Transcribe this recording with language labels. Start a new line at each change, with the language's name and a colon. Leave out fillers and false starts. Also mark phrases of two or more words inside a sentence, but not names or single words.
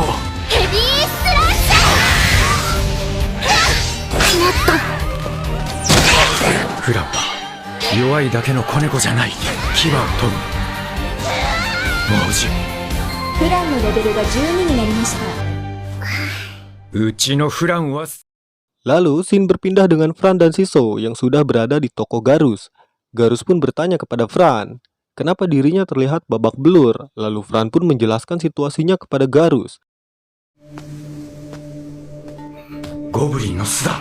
Japanese: ヘビースラッシャー。もっと。フランは弱いだけの子猫じゃない。牙を研ぐ。もうじ。フランのレベルが12になりました。うちのフランは
Indonesian: Lalu, scene berpindah dengan Fran dan Shiso yang sudah berada di toko Garus. Garus pun bertanya kepada Fran, kenapa dirinya terlihat babak belur. Lalu Fran pun menjelaskan situasinya kepada Garus.
Japanese: ゴブリンの巣だ.